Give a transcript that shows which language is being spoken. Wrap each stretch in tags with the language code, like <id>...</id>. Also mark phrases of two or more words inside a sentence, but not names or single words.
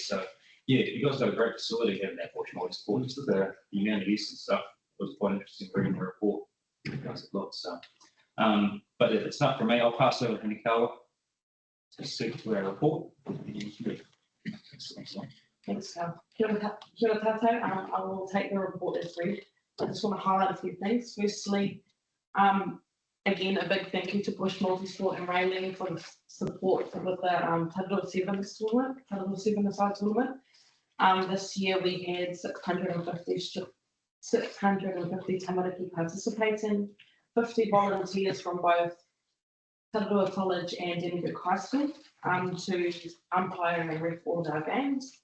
<en>So yeah, you guys got a great facility having that Bush Multisport. Just the amount of use and stuff, it was quite interesting reading the report. So, but if it's not for me, I'll pass over to Hinakawa to speak to our report. Thanks, Carl.</en> <mi>Kia ora tātou.</mi> <en>I will take the report as read. I just want to highlight a few things. Firstly, again, a big thank you to Bush Multisport and Raylene for the support with the Tararua 7 tournament, Tararua 7-a-side tournament. This year we had 650 tamariki participating, 50 volunteers from both Tararua College and Edinburgh High School to umpire and ref all of our games.</en>